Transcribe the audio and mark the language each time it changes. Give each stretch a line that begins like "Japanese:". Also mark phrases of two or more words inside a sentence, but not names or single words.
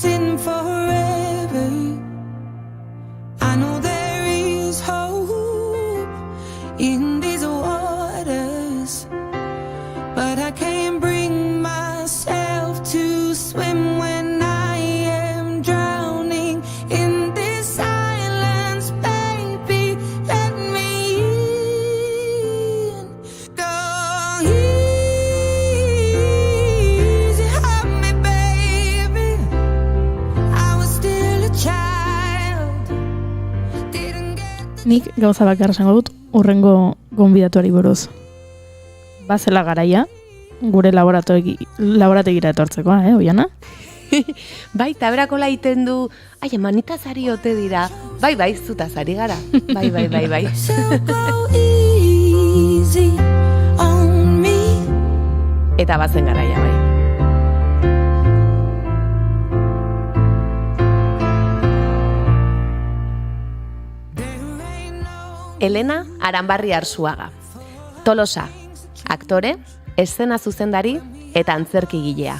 English: in forever, I know there is hope in these waters, but I can't bring myself to swim when I am drowning in this silence, baby, let me in. Go easy on me, baby, I was still a child.
Basque: Nik gauza bakar esango dut urrengo gonbidatuari buruz. Bazela garaia, gure laborategira etortzeko, Oiana? Bai, taberako laiten du, manitaz ari ote dira. Bai, zutaz ari gara. Bai.
English: So go easy on me.
Basque: Eta bazen garaia, bai. Elena Aranbarri Arzuaga. Tolosa, aktore, eszena zuzendari eta antzerkigilea.